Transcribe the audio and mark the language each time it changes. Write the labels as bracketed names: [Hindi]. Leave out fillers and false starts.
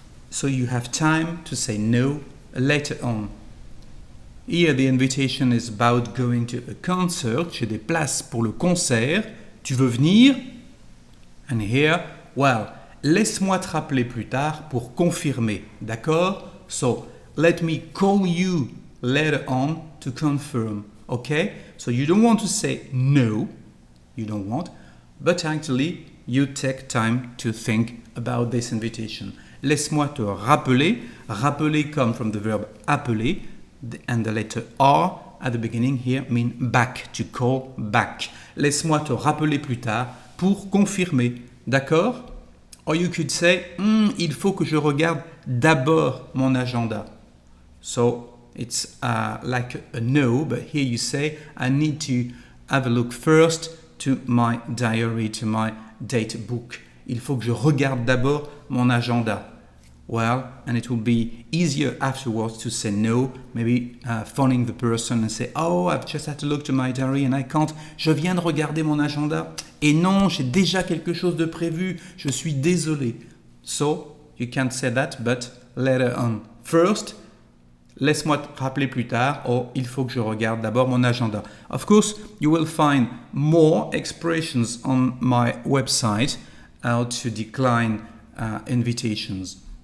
[English] So you have time to say no later on. Here the invitation is about going to a concert. [French] J'ai des places pour le concert. Tu veux venir? [English] And here, well, [French] laisse-moi te rappeler plus tard pour confirmer, d'accord? [English] So, let me call you later on to confirm, okay? So you don't want to say no, you don't want, but actually you take time to think about this invitation. [French] Laisse-moi te rappeler, [English] rappeler come from the verb appeler, and the letter R at the beginning here mean back, to call back. [French] Laisse-moi te rappeler plus tard pour confirmer, d'accord? [English] Or you could say, [French] il faut que je regarde d'abord mon agenda. [English] So it's like a no, but here you say, I need to have a look first to my diary, to my date book. [French] Il faut que je regarde d'abord mon agenda. [English] Well, and it will be easier afterwards to say no, maybe phoning the person and say, oh, I've just had to look to my diary and I can't. [French] Je viens de regarder mon agenda et non, j'ai déjà quelque chose de prévu. Je suis désolé. [English] So, you can't say that, but later on. First, [French] laisse-moi te rappeler plus tard, or il faut que je regarde d'abord mon agenda. [English] Of course, you will find more expressions on my website how to decline invitations.